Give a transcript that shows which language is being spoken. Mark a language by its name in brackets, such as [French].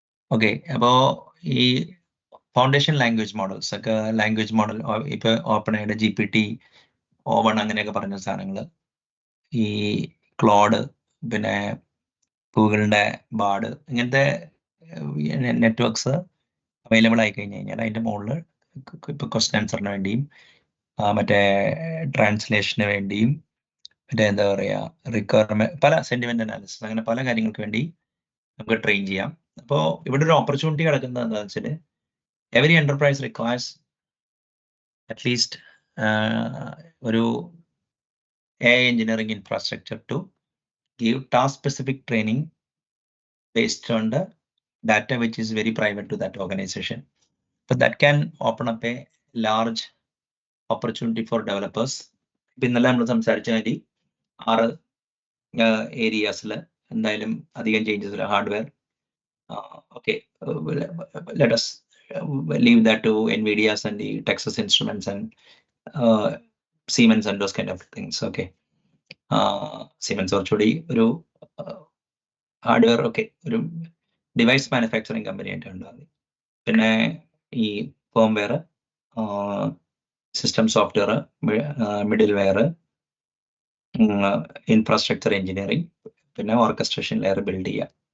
[Malayalam] Okay, അപ്പോൾ ഈ foundation language models ഒക്കെ, ലാംഗ്വേജ് മോഡൽ ഇപ്പൊ ഓപ്പൺഎയുടെ GPT O1 അങ്ങനെയൊക്കെ പറഞ്ഞ സാധനങ്ങൾ, ഈ ക്ലോഡ്, പിന്നെ ഗൂഗിളിന്റെ ബാർഡ്, ഇങ്ങനത്തെ നെറ്റ്വർക്ക്സ് അവൈലബിൾ ആയി കഴിഞ്ഞ് കഴിഞ്ഞാൽ അതിന്റെ മുകളിൽ ഇപ്പൊ ക്വസ്റ്റ്യൻ ആൻസറിന് വേണ്ടിയും മറ്റേ ട്രാൻസ്ലേഷന് വേണ്ടിയും മറ്റേ എന്താ പറയാ റിക്വയർമെന്റ്, പല സെന്റിമെന്റ് അനാലിസിസ്, അങ്ങനെ പല കാര്യങ്ങൾക്ക് വേണ്ടി നമുക്ക് ട്രെയിൻ ചെയ്യാം. അപ്പോൾ ഇവിടെ ഒരു ഓപ്പർച്യൂണിറ്റി കിടക്കുന്നത് എന്താണെന്ന് വെച്ചാൽ, [English] every enterprise requires at least ഒരു AI engineering infrastructure to give task specific training based on the data which is very private to that organization. But that can open up a large opportunity for developers. [Malayalam] ഇന്നലെ നമ്മൾ സംസാരിച്ച മാതിരി 6 ഏരിയാസിൽ എന്തായാലും അധികം changes ഇല്ല. [English] Hardware, okay, let us leave that to NVIDIA's and the Texas Instruments and Siemens and those kind of things. [Malayalam] Okay, Siemens കുറച്ചുകൂടി ഒരു hardware, okay, ഒരു ഡിവൈസ് മാനുഫാക്ചറിങ് കമ്പനി ആയിട്ടുണ്ട്. പിന്നെ ഈ firmware, system software, middle wear, infrastructure engineering, പിന്നെ orchestration layer build ചെയ്യുക.